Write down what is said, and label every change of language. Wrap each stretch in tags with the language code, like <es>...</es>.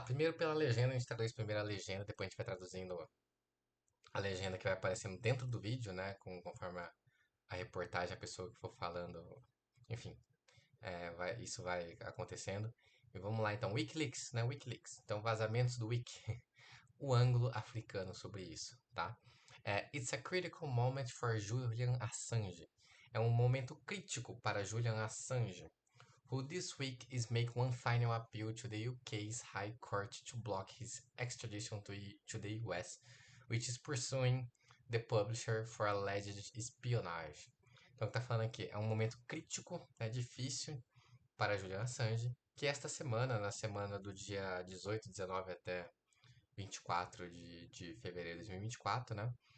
<pt>Primeiro pela legenda, a gente traduz primeiro a legenda, depois a gente vai traduzindo a legenda que vai aparecendo dentro do vídeo, né, conforme a reportagem, a pessoa que for falando, enfim, isso vai acontecendo. E vamos lá então, Wikileaks, né? Wikileaks. Então, vazamentos do Wiki. O ângulo africano sobre isso, tá?</pt> <en>It's a critical moment for Julian Assange.</en> <pt>É um momento crítico para</pt> <en>Julian Assange, who this week is make one final appeal to the UK's High Court to block his extradition to the US, which is pursuing the publisher for alleged espionage.</en> <pt>Então, o que tá falando aqui é um momento crítico, é difícil para Julian Assange, que esta semana, na semana do dia 18, 19 até 24 de fevereiro de 2024, né?</pt>